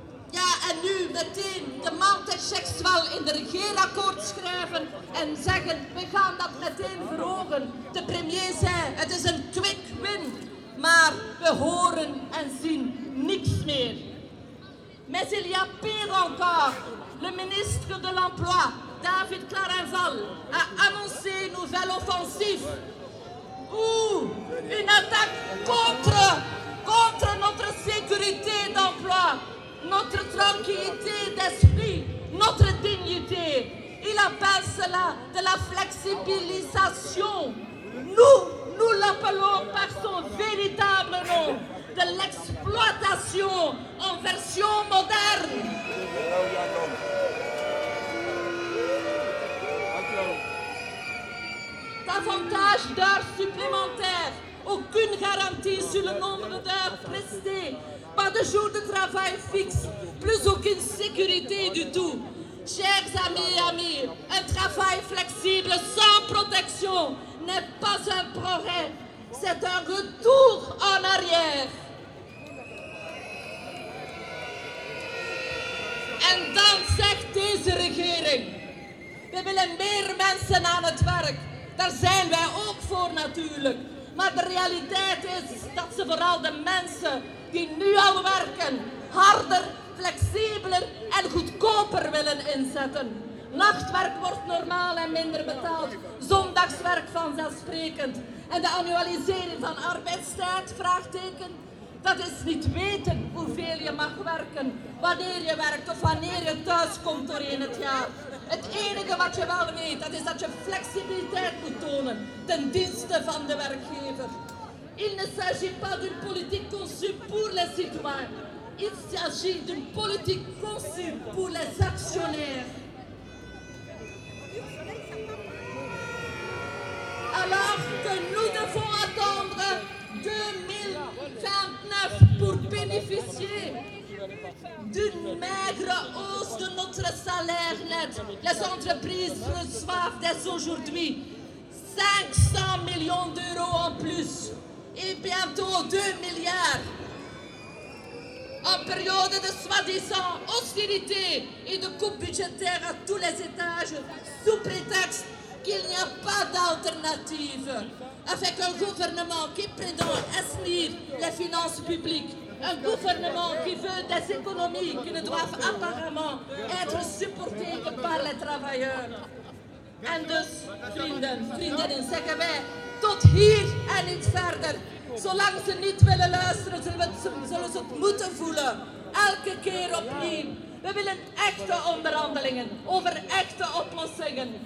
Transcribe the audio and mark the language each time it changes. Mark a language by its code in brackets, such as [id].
[nl] Ja, en nu meteen de maaltijdchecks wel in de regeerakkoord schrijven en zeggen, we gaan dat meteen verhogen. De premier zei, het is een quick win, maar we horen en zien niks meer. [fr] Mais il y a pire encore, le ministre de l'Emploi, David Clarenval, a annoncé une nouvelle offensive. Ouh, une attaque contre notre sécurité d'emploi, notre tranquillité d'esprit, notre dignité. Il appelle cela de la flexibilisation. Nous l'appelons par son véritable nom, de l'exploitation en version moderne. Davantage d'heures supplémentaires, aucune garantie sur le nombre d'heures prestées, pas de jours de travail fixe, plus aucune sécurité du tout. Chers amis et amis, un travail flexible sans protection n'est pas un progrès, c'est un retour en arrière. [nl] En dan zegt deze regering, we willen meer mensen aan het werk. Daar zijn wij ook voor natuurlijk. Maar de realiteit is dat ze vooral de mensen die nu al werken, harder, flexibeler en goedkoper willen inzetten. Nachtwerk wordt normaal en minder betaald. Zondagswerk vanzelfsprekend. En de annualisering van arbeidstijd, vraagteken. Dat is niet weten hoeveel je mag werken, wanneer je werkt of wanneer je thuis komt doorheen het jaar. Het enige wat je wel weet, dat is dat je flexibiliteit moet tonen ten dienste van de werkgever. [fr] Il ne s'agit pas d'une politique conçue pour les citoyens. Il s'agit d'une politique conçue pour les actionnaires. Alors que nous devons attendre 2029 pour bénéficier d'une maigre hausse de notre salaire net, les entreprises reçoivent dès aujourd'hui 500 millions d'euros en plus et bientôt 2 milliards. En période de soi-disant austérité et de coupes budgétaires à tous les étages, sous prétexte qu'il n'y a pas d'alternative. Avec un gouvernement qui prétend assainir les finances publiques, un gouvernement qui veut des économies qui ne doivent apparemment être supportées que par les travailleurs. [nl] En dus, vrienden, vriendinnen, zeggen wij tot hier en niet verder. Zolang ze niet willen luisteren, zullen ze het moeten voelen. Elke keer opnieuw. We willen echte onderhandelingen over echte oplossingen.